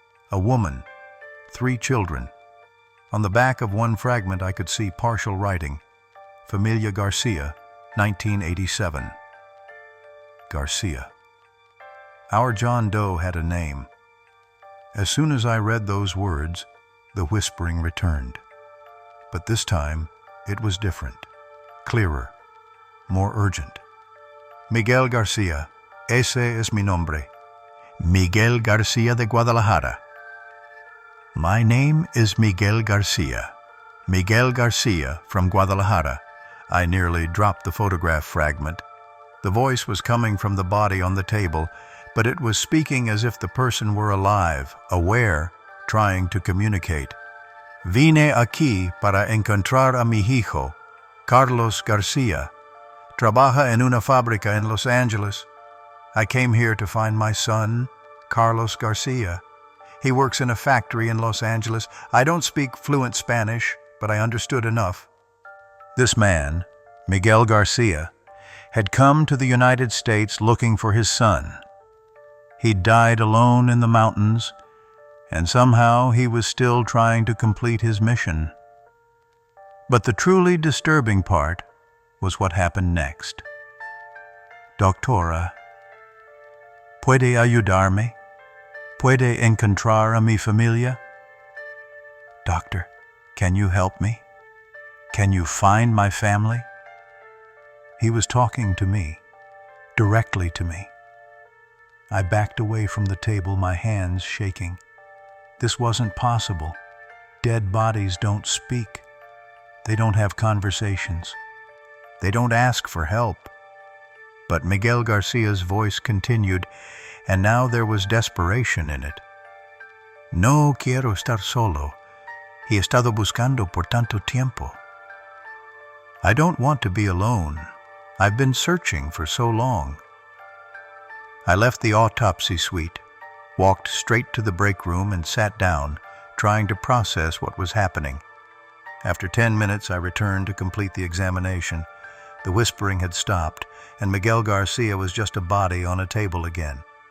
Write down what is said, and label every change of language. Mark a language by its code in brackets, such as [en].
[en] a woman, 3 children. On the back of one fragment I could see partial writing, Familia Garcia, 1987. Garcia. Our John Doe had a name. As soon as I read those words, the whispering returned. But this time, it was different, clearer, more urgent. [es] Miguel Garcia, ese es mi nombre. Miguel Garcia de Guadalajara. [en] My name is Miguel Garcia. Miguel Garcia from Guadalajara. I nearly dropped the photograph fragment. The voice was coming from the body on the table, but it was speaking as if the person were alive, aware, trying to communicate. [es] Vine aquí para encontrar a mi hijo, Carlos Garcia. Trabaja en una fábrica en Los Angeles. [en] I came here to find my son, Carlos Garcia. He works in a factory in Los Angeles. I don't speak fluent Spanish, but I understood enough. This man, Miguel Garcia, had come to the United States looking for his son. He died alone in the mountains, and somehow he was still trying to complete his mission. But the truly disturbing part was what happened next. [es] Doctora, ¿puede ayudarme? ¿Puede encontrar a mi familia? [en] Doctor, can you help me? Can you find my family? He was talking to me, directly to me. I backed away from the table, my hands shaking. This wasn't possible. Dead bodies don't speak. They don't have conversations. They don't ask for help. But Miguel Garcia's voice continued, and now there was desperation in it. [es] No quiero estar solo. He estado buscando por tanto tiempo. [en] I don't want to be alone. I've been searching for so long. I left the autopsy suite, walked straight to the break room and sat down, trying to process what was happening. After 10 minutes, I returned to complete the examination. The whispering had stopped, and Miguel Garcia was just a body on a table again.